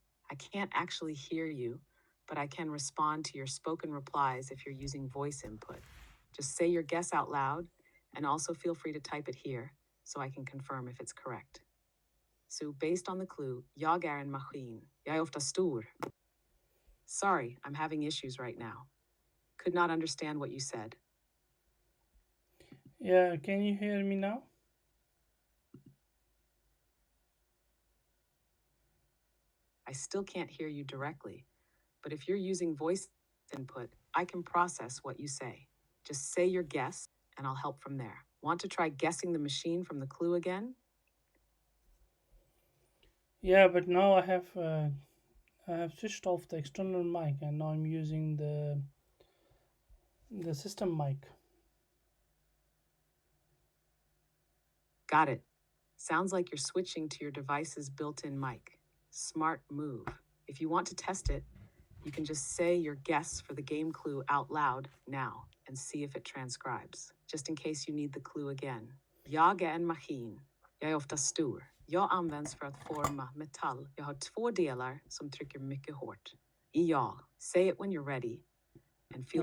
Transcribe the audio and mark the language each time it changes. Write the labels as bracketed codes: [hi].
[en] I can't actually hear you, but I can respond to your spoken replies if you're using voice input. Just say your guess out loud, and also feel free to type it here so I can confirm if it's correct. So based on the clue, [sv] jag är en maskin. Jag är ofta stor. [en] Sorry, I'm having issues right now. Could not understand what you said. Yeah, can you hear me now? I still can't hear you directly, but if you're using voice input, I can process what you say. Just say your guess, and I'll help from there. Want to try guessing the machine from the clue again? Yeah, but now I have switched off the external mic and now I'm using the system mic. Got it. Sounds like you're switching to your device's built-in mic. Smart move. If you want to test it, you can just say your guess for the game clue out loud now and see if it transcribes, just in case you need the clue again. [sv] Jag är en maskin. Jag är ofta stor. Jag används för att forma metall. Jag har två delar som trycker mycket hårt. Jag. [en] Say it when you're ready, and feel